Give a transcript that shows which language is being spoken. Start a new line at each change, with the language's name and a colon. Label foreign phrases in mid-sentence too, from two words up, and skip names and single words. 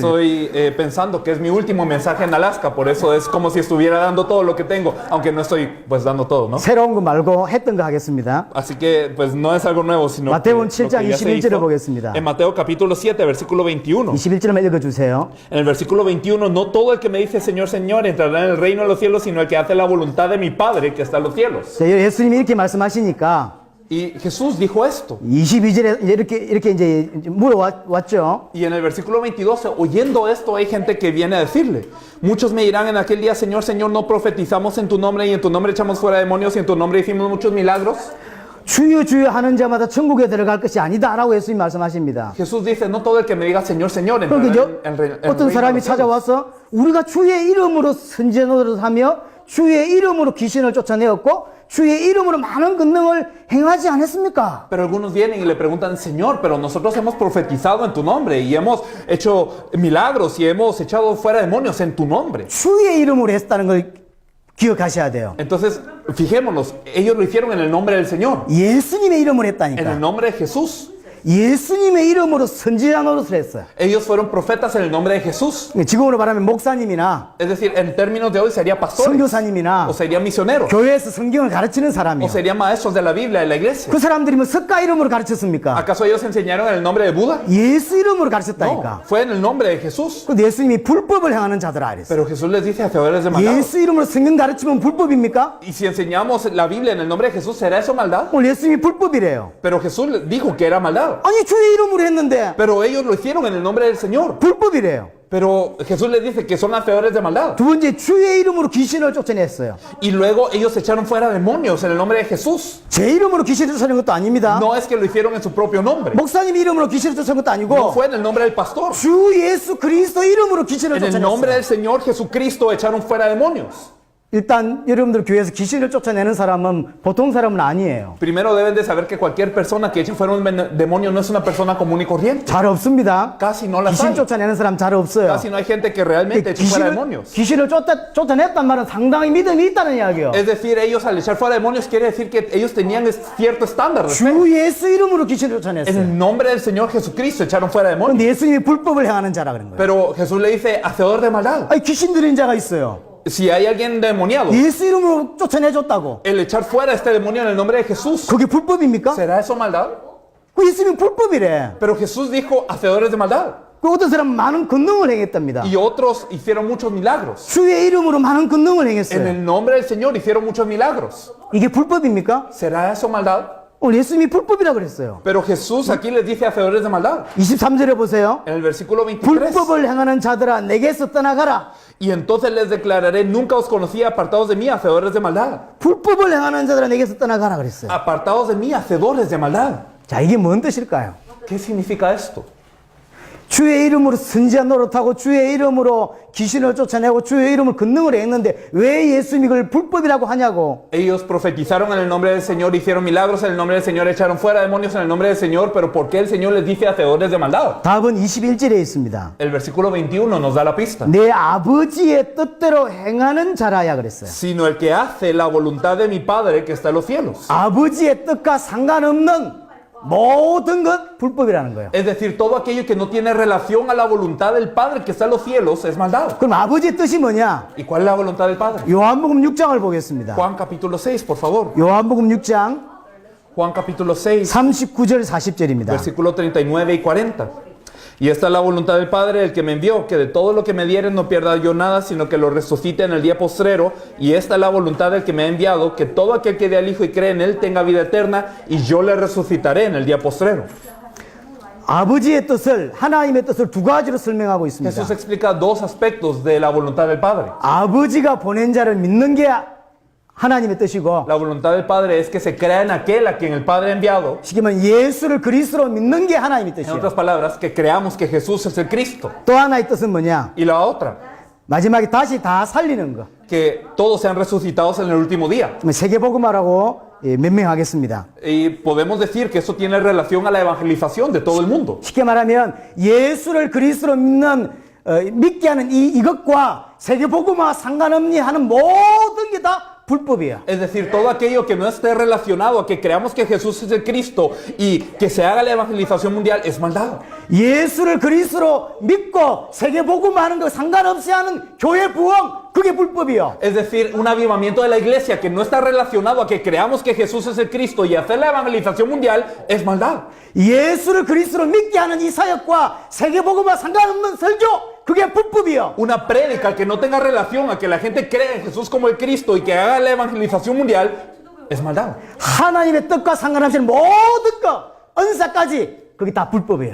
Spanish: Estoy pensando que es mi último mensaje en Alaska, por eso es como si estuviera dando todo lo que tengo, aunque no estoy pues dando todo, ¿no?
Korean: 새로운 거 말고 했던 거 하겠습니다.
Spanish: Así que pues no es algo nuevo, sino Mateo que, lo
Korean: 7장
Spanish: que ya se
Korean: 21절을
Spanish: hizo.
Korean: 보겠습니다.
Spanish: En Mateo capítulo 7, versículo 21.
Korean: 21절만 읽어주세요.
Spanish: En el versículo 21, no todo el que me dice Señor, Señor entrará en el reino de los cielos, sino el que hace la voluntad de mi Padre que está en los cielos.
Korean: 예수님이 이렇게 말씀하시니까
Spanish: Y Jesús dijo esto.
Korean: 22절에 이렇게 이제 물어왔죠.
Spanish: Y en el versículo 22, oyendo esto, hay gente que viene a decirle: muchos me dirán en aquel día, Señor, Señor, ¿no profetizamos en tu nombre y en tu nombre echamos fuera demonios y en tu nombre hicimos muchos milagros?
Korean: 주여 주여 하는 자마다 천국에 들어갈 것이 아니다라고 예수님 말씀하십니다.
Spanish: Jesús dice: no todo el que me diga Señor, Señor entrará
Korean: 그러니까
Spanish: en el reino
Korean: 어떤
Spanish: de
Korean: 사람이
Spanish: los cielos.
Korean: 찾아와서 우리가 주의 이름으로 선지 노릇하며 주의 이름으로 귀신을 쫓아내었고 주의 이름으로 많은 권능을 행하지 않았습니까?
Spanish: Pero algunos vienen y le preguntan: Señor, pero nosotros hemos profetizado en tu nombre y hemos hecho milagros y hemos echado fuera demonios en tu nombre.
Korean: 주의 이름으로 했다는 걸 기억하셔야 돼요.
Spanish: Entonces, fijémonos, ellos lo hicieron en el nombre del Señor,
Korean: 예수님의 이름으로
Spanish: en el
Korean: 했다니까.
Spanish: nombre de Jesús.
Korean: 예수님의 이름으로 선지자 노릇을 했어요.
Spanish: Ellos fueron profetas en el nombre de Jesús.
Korean: 지금으로 말하면 목사님이나
Spanish: Es decir, en términos de hoy sería pastores,
Korean: 선교사님이나
Spanish: o sería misioneros,
Korean: 교회에서 성경을 가르치는
Spanish: o
Korean: 사람이요.
Spanish: serían maestros de la Biblia, de la iglesia.
Korean: 그 사람들이 뭐 석가 이름으로 가르쳤습니까?
Spanish: ¿Acaso ellos enseñaron en el nombre de Buda?
Korean: 예수 이름으로
Spanish: No,
Korean: 가르쳤다니까.
Spanish: fue en el nombre de Jesús.
Korean: 근데 예수님이 불법을 행하는 자들아 그랬어요.
Spanish: Pero Jesús les dice: hacedores de maldad.
Korean: 예수 이름으로 성경 가르치면 불법입니까?
Spanish: Y si enseñamos la Biblia en el nombre de Jesús, ¿será eso maldad?
Korean: 오늘 예수님이 불법이래요.
Spanish: Pero Jesús les dijo que era maldad.
Korean: 아니 주의 이름으로 했는데
Spanish: Pero ellos lo hicieron en el nombre del Señor.
Korean: 불법이래요.
Spanish: Pero Jesús les dice que son hacedores de maldad.
Korean: 두 번째 주의 이름으로 귀신을 쫓아냈어요.
Spanish: Y luego ellos echaron fuera demonios en el nombre de Jesús.
Korean: 제 이름으로 귀신을 쫓아낸 것도 아닙니다.
Spanish: No es que lo hicieron en su propio nombre.
Korean: 목사님 이름으로 귀신을 쫓아낸 것도
Spanish: No
Korean: 아니고
Spanish: fue en el nombre del pastor.
Korean: 주 예수 그리스도 이름으로 귀신을
Spanish: En el nombre
Korean: 쫓아냈어요.
Spanish: del Señor Jesucristo echaron fuera demonios.
Korean: 일단 여러분들 교회에서 귀신을 쫓아내는 사람은 보통 사람은 아니에요.
Spanish: Primero deben de saber que cualquier persona que eche fuera un demonio no es una persona común y corriente.
Korean: 잘 없습니다.
Spanish: Casi no las
Korean: 귀신
Spanish: hay.
Korean: 쫓아내는 사람 잘 없어요.
Spanish: Casi no hay gente que realmente eche fuera demonios.
Korean: 귀신을 쫓아냈단 말은 상당히 믿음이 있다는 이야기예요.
Spanish: Es decir, ellos al echar fuera demonios quiere decir que ellos tenían cierto estándar.
Korean: 주 예수 이름으로 귀신을
Spanish: En
Korean: 쫓아냈어요.
Spanish: el nombre del Señor Jesucristo echaron fuera demonios.
Korean: 근데 예수님이 불법을 행하는 자라 그런 거예요.
Spanish: Pero Jesús le dice, hacedor de maldad.
Korean: 아니 귀신 들인 자가 있어요.
Spanish: Si hay alguien demoniado,
Korean: 예수 이름으로 쫓아내줬다고.
Spanish: el echar fuera este demonio en el nombre de Jesús,
Korean: 그게 불법입니까?
Spanish: ¿será eso maldad?
Korean: 그 예수님 불법이래.
Spanish: Pero Jesús dijo, hacedores de maldad.
Korean: 그 어떤 사람은 많은 권능을 행했답니다.
Spanish: Y otros hicieron muchos milagros.
Korean: 주의 이름으로 많은 권능을
Spanish: En
Korean: 행했어요.
Spanish: el nombre del Señor hicieron muchos milagros.
Korean: 이게 불법입니까?
Spanish: ¿Será eso maldad?
Korean: 오늘 예수님이 불법이라고 그랬어요.
Spanish: Pero Jesús aquí les dice hacedores de maldad.
Korean: 23절에 보세요.
Spanish: En el versículo 23.
Korean: 불법을 행하는 자들아 내게서 떠나가라.
Spanish: Y entonces les declararé, nunca os conocí, apartados de mí, hacedores de maldad.
Korean: 불법을 행하는 자들아 내게서 떠나가라 그랬어요.
Spanish: Apartados de mí, hacedores de maldad.
Korean: 자, 이게 뭔 뜻일까요?
Spanish: ¿Qué significa esto?
Korean: 주의 이름으로 선지자 노릇하고 주의 이름으로 귀신을 쫓아내고 주의 이름으로 권능을 했는데 왜 예수님이 이걸 불법이라고 하냐고.
Spanish: Ellos profetizaron en el nombre del Señor, hicieron milagros en el nombre del Señor, echaron fuera demonios en el nombre del Señor, pero ¿por qué el Señor les dice hacedores de maldad?
Korean: 답은 21절에 있습니다.
Spanish: El versículo 21 nos da la pista.
Korean: 내 아버지의 뜻대로 행하는 자라야 그랬어요.
Spanish: Sino el que hace la voluntad de mi Padre que está en los cielos.
Korean: 아버지의 뜻과 상관없는 모든 것 불법이라는 거예요.
Spanish: Es decir, todo aquello que no tiene relación a la voluntad del Padre que está en los cielos es maldad.
Korean: 그럼 아버지의 뜻이 뭐냐?
Spanish: ¿Y cuál es la voluntad del Padre?
Korean: 요한복음 6장을 보겠습니다.
Spanish: Juan capítulo 6, por favor.
Korean: 요한복음 6장
Spanish: Juan capítulo 6,
Korean: 39절 40절입니다.
Spanish: versículo 39 y 40. Y esta es la voluntad del Padre, el que me envió, que de todo lo que me dieren no pierda yo nada, sino que lo resucite en el día postrero. Y esta es la voluntad del que me ha enviado, que todo aquel que dé al Hijo y cree en Él tenga vida eterna, y yo le resucitaré en el día postrero.
Korean: 아버지의 뜻을 하나님의 뜻을 두 가지로 설명하고 있습니다.
Spanish: Jesús explica dos aspectos de la voluntad del Padre.
Korean: 아버지가 보낸 자를 믿는 게 하나님의 뜻이고
Spanish: La voluntad del Padre es que se crea en aquel a quien el Padre ha enviado.
Korean: 쉽게 말하면 예수를 그리스도로 믿는 게 하나님의
Spanish: En
Korean: 뜻이에요.
Spanish: otras palabras, que creamos que Jesús es el Cristo.
Korean: 또 하나의 뜻은 뭐냐?
Spanish: Y la otra,
Korean: 마지막에 다시 다 살리는 거.
Spanish: que todos sean resucitados en el último día.
Korean: 세계복음화라고 명명하겠습니다.
Spanish: Y podemos decir que eso tiene relación a la evangelización de todo el mundo.
Korean: 쉽게 말하면 예수를 그리스도로 믿는 믿게 하는 이것과 세계복음화 상관없니 하는 모든 게 다 불법이에요.
Spanish: Es decir, todo aquello que no esté relacionado a que creamos que Jesús es el Cristo y que se haga la evangelización mundial es maldad.
Korean: 예수를 그리스도로 믿고 세계복음화하는 거 상관없이 하는 교회 부흥 그게 불법이요.
Spanish: Es decir, un avivamiento de la iglesia que no está relacionado a que creamos que Jesús es el Cristo y hacer la evangelización mundial es maldad.
Korean: 예수를 그리스도로 믿게 하는 이 사역과 세계복음화 상관없는 설교 그게 불법이요.
Spanish: Una prédica que no tenga relación a que la gente cree en Jesús como el Cristo y que haga la evangelización mundial es maldad.
Korean: 하나님의 뜻과 상관없이 모든 것 은사까지 그게 다 불법이에요.